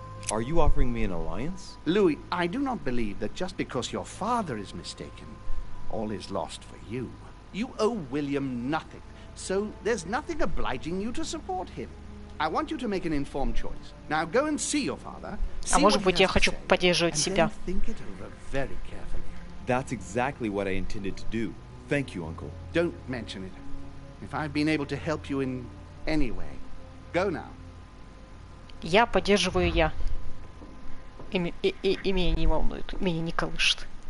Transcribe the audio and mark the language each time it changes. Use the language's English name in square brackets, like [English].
[English] Are you offering me an alliance? Louis, I do not believe that just because your father is mistaken, all is lost for you. You owe William nothing, so there's nothing obliging you to support him. I want you to make an informed choice. Now go and see your father. [Russian] А может быть, я хочу поддерживать себя. [English] Think it over very carefully. That's exactly what I intended to do. Thank you, Uncle. Don't mention it. If I've been able to help you in any way, go now. [Russian] Я поддерживаю я. И меня не волнует, меня не колышет.